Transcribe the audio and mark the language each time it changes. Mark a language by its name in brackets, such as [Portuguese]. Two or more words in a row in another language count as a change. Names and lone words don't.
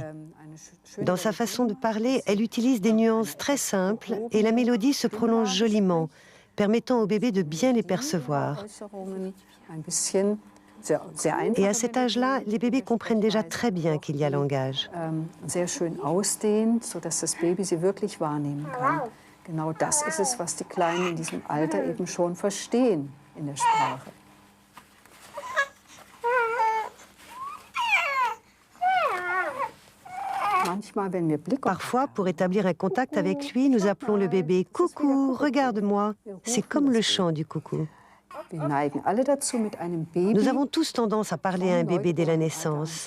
[French] Dans sa façon de parler, elle utilise des nuances très simples et la mélodie se prolonge joliment, permettant au bébé de bien les percevoir. Et à cet âge-là, les bébés comprennent déjà très bien qu'il y a langage. [German] Genau das ist es, was die Kleinen in diesem Alter eben schon verstehen in der Sprache. [French] Parfois, pour établir un contact avec lui, nous appelons le bébé « Coucou, regarde-moi ». C'est comme le chant du coucou. Nous avons tous tendance à parler à un bébé dès la naissance.